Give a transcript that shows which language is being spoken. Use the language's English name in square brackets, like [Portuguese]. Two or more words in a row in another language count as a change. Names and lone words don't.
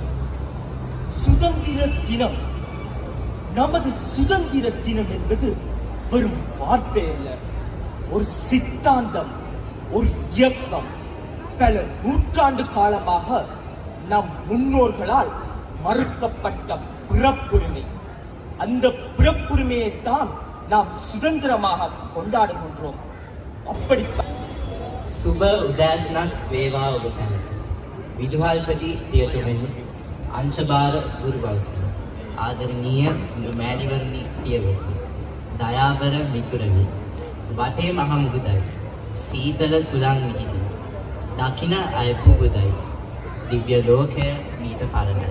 [Tamil] சுதந்திர தினம், நமது சுதந்திர தினம் என்பது வெறும் வார்த்தை அல்ல, ஒரு சித்தாந்தம், ஒரு இயக்கம், பல நூற்றாண்டு காலமாக நம் முன்னோர்களால் மறுக்கப்பட்ட பிறப்புரிமை. அந்த பிறப்புரிமையைத்தான் நாம் சுதந்திரமாக கொண்டாடுகின்றோம். அப்படிப்பட்ட [Sinhala] සුබ උදෑසනක් වේවා ඔබ සැමට. විදුහල්පති පියතුමනි, අංශභාර ගුරුවරුනි, ආදරණීය මෑණිවරුනි, පියවරුනි, දයාබර මිතුරනි, වටේ මහ මුහුදයි, සීතල සුළං මිහිදයි, දකින අය පුබුදයි, දිව්‍ය ලෝකය මීට පරණයි.